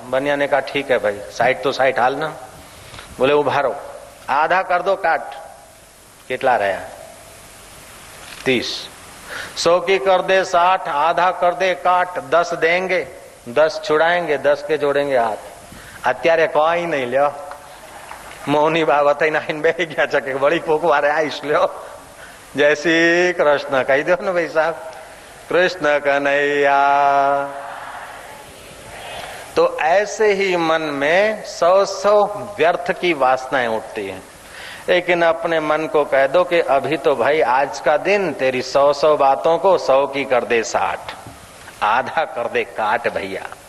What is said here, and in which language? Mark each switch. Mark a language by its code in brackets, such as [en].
[hi] बनिया ने कहा ठीक है भाई, 60 तो 60 हाल ना। बोले उभारो, आधा कर दो काट। कितना रहा? 30। 100 की कर दे 60, आधा कर दे काट, 10 देंगे, 10 छुड़ाएंगे, 10 के जोड़ेंगे हाथ। [gu] અત્યારે કોઈ નહીં લ્યો, મૌની બાબત આઈને બેસી ગયા છે કે વળી કોક વારે આવીશ લ્યો। જય શ્રી કૃષ્ણ કહી દો ને ભાઈ સાહેબ, कृष्ण कन्हैया। [hi] तो ऐसे ही मन में 100 व्यर्थ की वासनाएं उठती हैं, लेकिन अपने मन को कह दो कि अभी तो भाई आज का दिन तेरी 100 बातों को 100 की कर दे 60, आधा कर दे काट भैया।